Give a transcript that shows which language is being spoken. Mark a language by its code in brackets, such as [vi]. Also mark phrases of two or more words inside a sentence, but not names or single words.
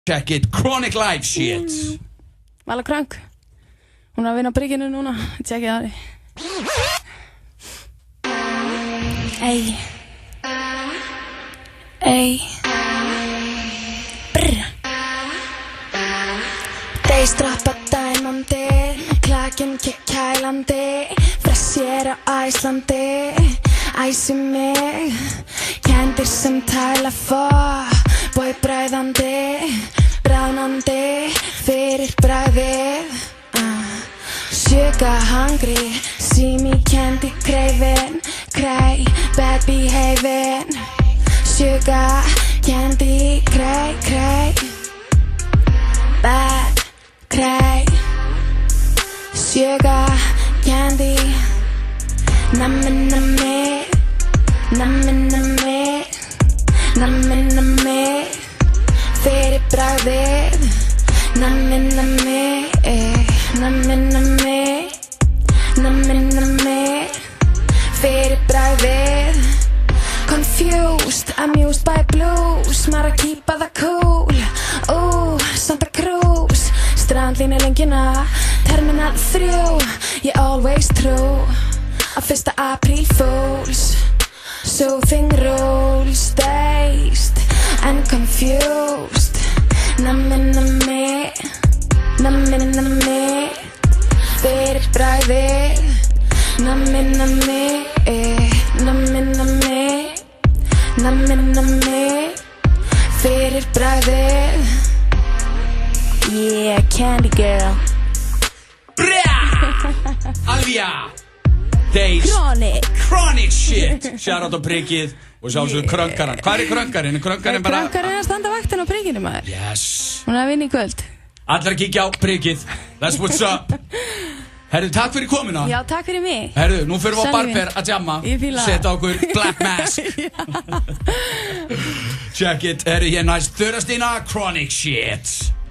[en] Check it, chronic life shit. Vala Krönk. [is] Hún er að vinna á brygginu núna. [en] Check it [is] á því. Ey. Ey. Brr. Þeir strappa dæmandi, klakinn kælandi, fressir á Íslandi, æsi mig, kændir sem tæla boy bræðandi, bráðnandi, fyrir bræðið, [en] sugar hungry, see me candy craving, cray, bad behaving, sugar, candy, cray, bad, cray, sugar, candy, [is] nammi, nammi, nammi, nammi, nammi, nammi, fyrir bragðið, nammi, nammi, nammi, nammi, nammi, nammi, fyrir bragðið. [en] Confused, amused by blues, [is] maður að keepa það [en] cool, Santa Cruz, [is] strandlínu lengjuna, [en] terminal 3, ég always true, [is] á 1. [en] Apríl fools, soothing rules, dazed and confused, [is] nammi, nammi, nammi, nammi, fyrir bragðið, nammi, nammi, nammi, nammi, nammi, nammi, fyrir bragðið. [en] Yeah, candy girl. Alvia Days Chronic shit. [is] Shoutout á bryggið og sjálfsögðu krönkaran. Hvað krönkarinn? Krönkarinn bara... Krönkarinn að standa vaktin á brygginu, maður. [en] Yes. [is] Hún er að vinna í kvöld. Allir að kíkja á bryggið. [en] That's what's up. [is] Herru, takk fyrir komuna. Já, takk fyrir mig. Herru, nú fyrir við á Barber að jamma. Ég fíla. Setta okkur Black Mask. [en] Check it. [is] Herru, hér næst Þurastína [en] Chronic shit.